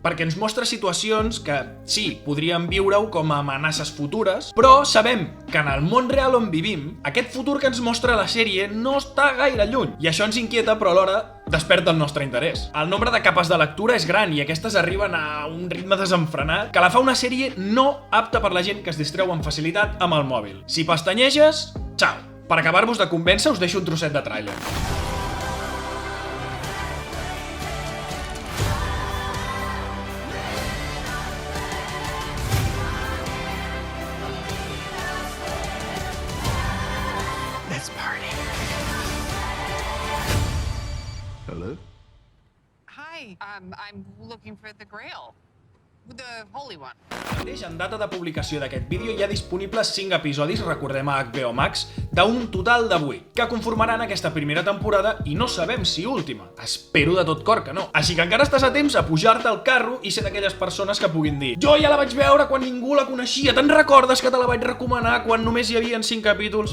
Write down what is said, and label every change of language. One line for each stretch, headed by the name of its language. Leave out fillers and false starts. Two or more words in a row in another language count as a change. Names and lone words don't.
Catalan: Perquè ens mostra situacions que, sí, podríem viure-ho com a amenaces futures, però sabem que en el món real on vivim, aquest futur que ens mostra la sèrie no està gaire lluny. I això ens inquieta, però alhora desperta el nostre interès. El nombre de capes de lectura és gran i aquestes arriben a un ritme desenfrenat que la fa una sèrie no apta per la gent que es distreu amb facilitat amb el mòbil. Si pestanyeges, xau. Per acabar-vos de convèncer, us deixo un trosset de tràiler.
English: Let's party. Hello? Hi, I'm looking for the Grail. The Holy One.
Catalan: Mateix, en data de publicació d'aquest vídeo hi ha disponibles 5 episodis, recordem a HBO Max, d'un total de 8, que conformaran aquesta primera temporada i no sabem si última. Espero de tot cor que no. Així que encara estàs a temps a pujar-te al carro i ser d'aquelles persones que puguin dir "Jo ja la vaig veure quan ningú la coneixia, te'n recordes que te la vaig recomanar quan només hi havia 5 capítols?"